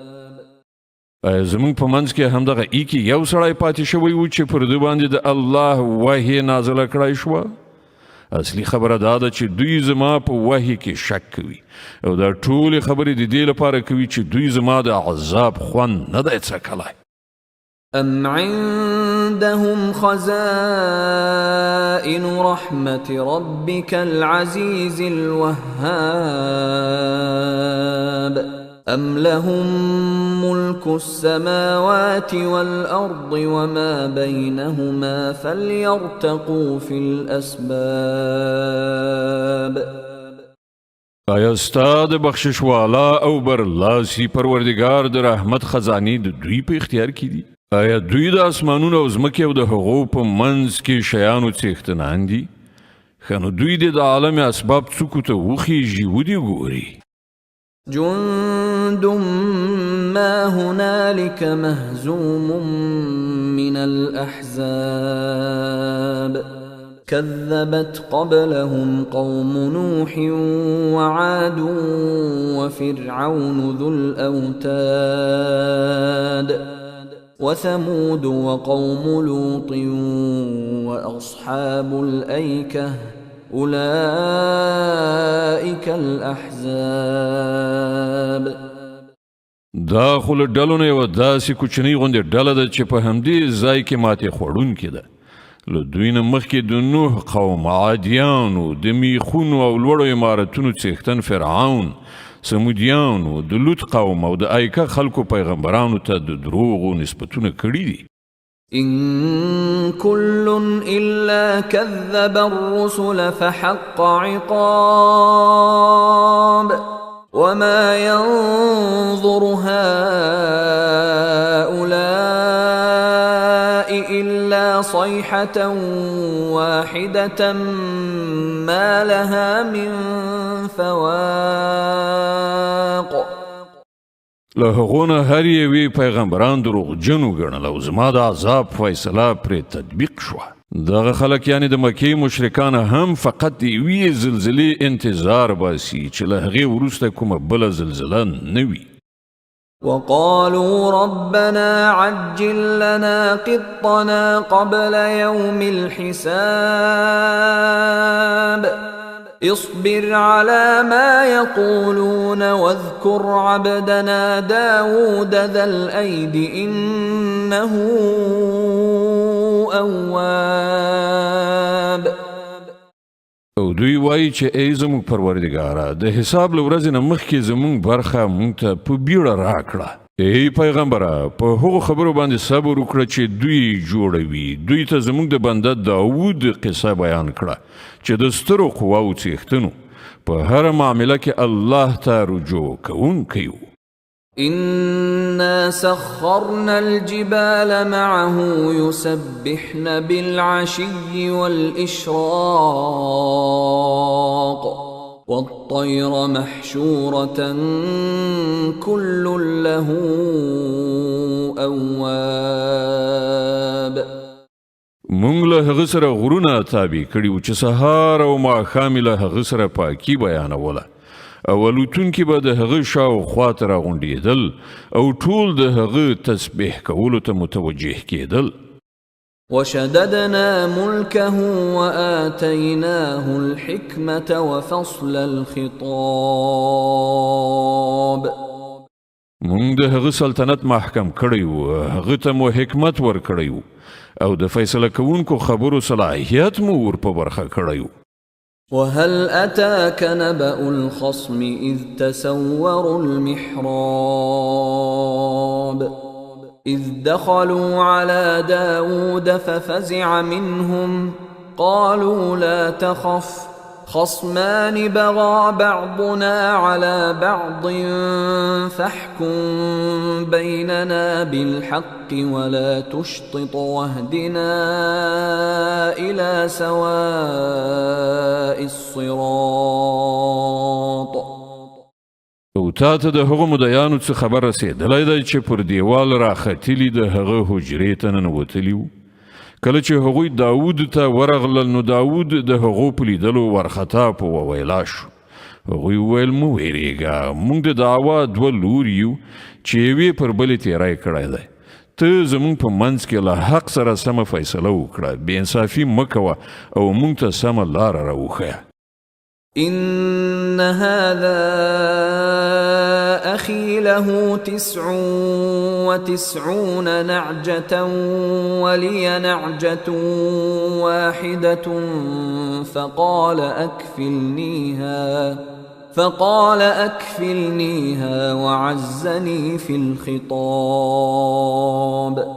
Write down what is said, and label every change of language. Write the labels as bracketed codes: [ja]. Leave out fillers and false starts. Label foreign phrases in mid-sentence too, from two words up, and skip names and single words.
[ps] زمونږ په منځ کې همدغه ایکي یو سړی پاتې شوی و چې پر دوی باندې د الله وحی نازله کړی شوه. اصلي خبره دا ده چې دوی زما په وحی کې شک کوي، او دا ټولې خبرې د دې لپاره کوي چې دوی زما د عذاب خوند نه دی څکلی. [ar] أم عندهم خزائن رحمة ربك العزيز الوهاب أم لهم ملك السماوات والأرض وما بينهما فليرتقوا في الأسباب. [ps] آیا ستا د بخشش والا او برلاسي پروردگار د رحمت خزانې د دوی په اختیار کې دي؟ آیا دوی د اسمانونو او ځمکې او د هغو په منځ کې شیانو څښتنان دي؟ ښه نو دوی د عالم اسباب څوکو ته وخیژي ودې ګوري. [ar] جند ما هنالك مهزوم من الأحزاب كذبت قبلهم قوم نوح وعاد وفرعون ذو الأوتاد وثمود وقوم لوط وأصحاب الأيكة أولئك الأحزاب. [ps] دا خو له ډلو نه یوه داسې کوچنۍ غوندې ډله ده چې په همدې ځای کې ماتې خوړونکې ده. له دوی نه مخکې د نوح قوم، عادیانو، د میخونو او لوړو عمارتونو څښتن فرعون، سمودیانو، د لوط قوم او د ایکه خلکو پیغمبرانو ته د دروغو نسبتونه کړي دي. [ar] إن كل إلا كذب الرسل فحق عقاب وما ينظر هؤلاء إلا صيحة واحدة ما لها من فواق. [ps] له هغو نه هر یوې پیغمبران دروغجنو ګڼل او زما د عذاب فیصله پرې تطبیق شوه. دغه خلک یعنې د مکې مشرکان هم فقط د یوې زلزلې انتظار باسي چې له هغې وروسته کومه بله زلزله نه وي. [ar] وقالوا ربنا عجل لنا قطنا قبل يوم الحساب اصبر على ما يقولون واذكر عبدنا داود ذا الأيد إنه أواب. [ps] او دوی وایي چې ای زموږ پروردګاره د حساب له ورځې نه مخکې زموږ برخه موږ ته په بیړه راکړه. ای پیغمبره په هغو خبرو باندې صبر وکړه چې دوی جوړوي. دوی ته زموږ د بنده داود قصه بیان کړه چې د سترو قواو څښتنو په هره معامله کې الله ته رجوع کوونکی و. [ar] إنا سخرنا الجبال معه يسبحن بالعشي والإشراق والطير محشورة كل له أواب. [ps] مونږ له هغه سره غرونه تابع کړي و چې سهار او ماښام له هغه سره پاکي بیانوله او الوتونکي به د هغه شاوخوا ته راغونډېدل او ټول د هغه تسبیح کولو ته متوجه کېدل. [ar] وشددنا ملكه وآتيناه الحكمة وفصل الخطاب. [ps] مونږ د هغه سلطنت محکم کړی و، هغه ته مو حکمت ورکړی و او د فیصله کوونکو خبرو صلاحیت مو ور په برخه کړی و. [ar] وهل أتاك نبأ الخصم إذ تسوروا المحراب إذ دخلوا على داود ففزع منهم قالوا لا تخف خصمان بغى بعضنا على بعض فاحكم بيننا بالحق ولا تشطط واهدنا إلى سواء الصراط. [ps] او تا ته د هغو مدیانو څه خبر رسېدلی دی چې پر دیوال راختلي د هغه حجرې ته ننوتلي وو. کله چې هغوی داود ته ورغلل نو داود د هغو په لیدلو ورخطا په وویلا شو. هغوی وویل مه ویرېږه، موږ د دعوا دوه لوري یو چې یوې پر بلې تیری کړی دی. ته زموږ په منځ کې له حق سره سمه فیصله وکړه، بې انصافي مه کوه او موږ ته سمه لاره راوښیه. [ar] إن هذا أخي له 99 نعجة ولي نعجة واحدة فقال أكفلنيها وعزني في الخطاب.